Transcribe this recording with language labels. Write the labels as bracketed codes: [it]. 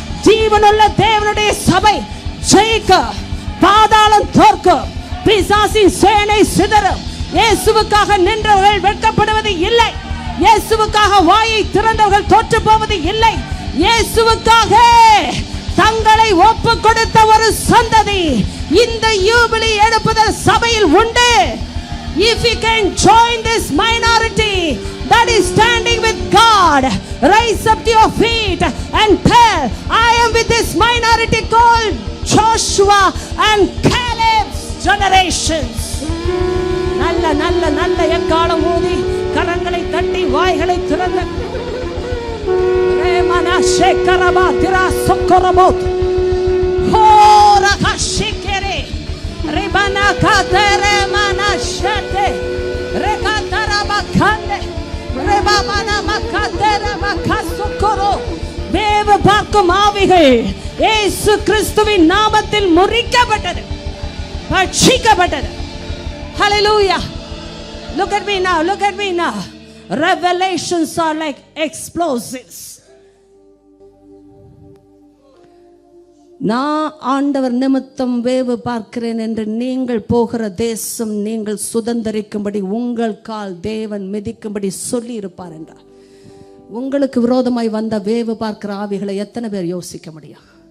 [ta] ஜீவனுள்ள தேவனுடைய சபை ஜெயிக்க, பாதாளம் தோற்கும், பிசாசின் சேனை சிதறும். இயேசுவுக்காக நின்றவர்கள் வெட்கப்படுவது இல்லை. இயேசுவுக்காக வாயை திறந்தவர்கள் தோற்று போவது இல்லை. இயேசுவுக்காக தங்களை ஒப்பு கொடுத்த ஒரு சந்ததி இந்த யூபிலி எடுப்பதில் சபையில் உண்டு. [en] If you can join this minority that is standing with God, rise up to your feet and tell, I am with this minority called Joshua and Caleb's generations. [ta] நல்ல நல்ல நல்ல எக்காலம் ஊதி கரங்களை தட்டி வாய்களை திறந்து ரேமனா ஷேக்கரபா திரா சொக்கரபோத் ஹோரா கஷிகரே ரிபனா காதரே மனா ஷதே ரெகாதரபா கண்டே ரெபாமனா மகாதரே மகாசுக்கரோ. வேவு பார்க்கும் ஆவிகள் இயேசு கிறிஸ்துவின் நாமத்தில் முறிக்கப்பட்டது, பட்சிக்கப்பட்டது. [en] Hallelujah. Look at me now, look at me now. Revelations are like explosives. [ta] நான் ஆண்டவர் நிமித்தம் வேவு பார்க்கிறேன் என்று நீங்கள் போகிற தேசம் நீங்கள் சுதந்தரிக்கும்படி உங்கள் கால் தேவன் மிதிக்கும்படி சொல்லி இருப்பார் என்றார். உங்களுக்கு விரோதமாய் வந்த வேவு பார்க்கிற ஆவிகளை எத்தனை பேர் யோசிக்க முடியும்?